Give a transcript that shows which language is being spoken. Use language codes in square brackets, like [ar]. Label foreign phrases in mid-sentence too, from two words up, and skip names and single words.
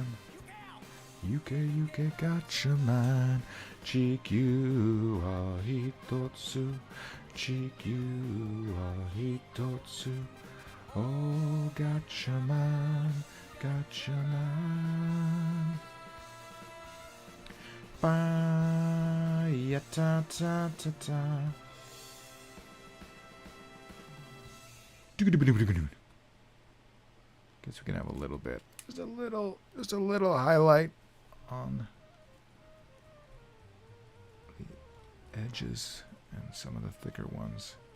[en] UK, UK, gotcha, man. [ja] Chikyu, Hitotsu. Chikyu, Hitotsu. [en] Oh, gotcha, man. Gotcha, man. Ba ya ta ta ta ta. Guess we can have a little bit, just a little highlight on the edges and some of the thicker ones.